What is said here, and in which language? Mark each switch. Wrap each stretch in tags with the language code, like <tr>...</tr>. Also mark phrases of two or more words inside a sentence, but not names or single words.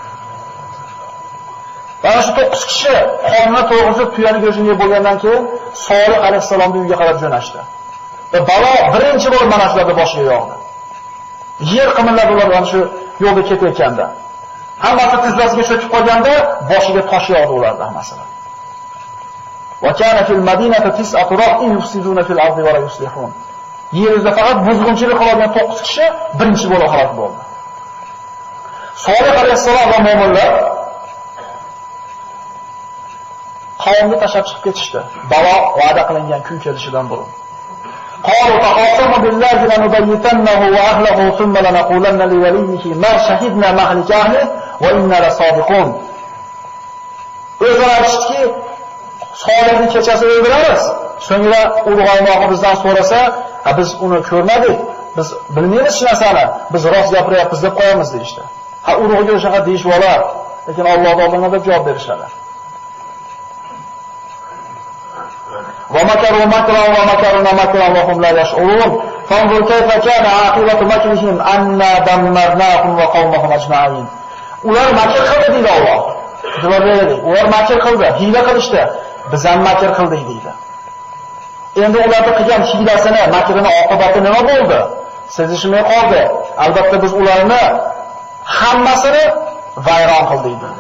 <uz>Mana shu 9 kishi qonuna to'g'risida tuyani go'shtini yeb bo'lgandan keyin Solih alayhisalomning uyiga qarab jo'nashdi. Va balo birinchi bo'lib mana shularga boshiga yog'di. Yer qimillab ular mana shu yo'lda ketayotganda. Hammasi tizzasiga cho'kib qolganda boshiga tosh yog'di ularning hammasiga.</uz> <ar>وكان في المدينة تسعة رهط يفسدون في الأرض ولا يصلحون.</ar> <uz>Yerda faqat buzg'unchilik qiladigan 9 kishi birinchi bo'lib halok bo'ldi. Solih alayhisalom va mu'minlar qavmni tashlab chiqib ketishdi. Balo va'da qilingan kun kelishidan burun.</uz> <ar>قالوا تقاسموا بالله لنبيتنه وأهله ثم لنقولن لوليه ما شهدنا مهلك أهله وإنا لصادقون.</ar> <uz>O'zlari aytishdiki, Solihni kechasi o'ldiramiz. So'ngra urg'oymoqni bizdan so'rasa, biz uni ko'rmadik, biz bilmaymiz hech narsani, biz rost gapiryapmiz deb qo'yamiz deyishdi. Urug'iga o'shaqa deyish bo'lar, lekin Alloh oldida deb javob berishadi.</uz> <ar>وَمَكَرُوا مَكْرًا وَمَكَرْنَا مَكْرًا وَهُمْ لَا يَشْعُرُونَ فَانظُرْ كَيْفَ كَانَ عَاقِبَةُ مَكْرِهِمْ أَنَّا دَمَّرْنَاهُمْ وَقَوْمَهُمْ أَجْمَعِينَ.</ar> <uz>Ular makr qildi deydi Alloh. Javob beradi. Ular makr qildi, hiyla qilishdi. Biz ham makr qildik deydi. Endi ularning qilgan hiylasini, makrini oqibati nima bo'ldi? Sezishmay qoldi. Albatta biz ularni hammasini vayron qildik dedi.</uz>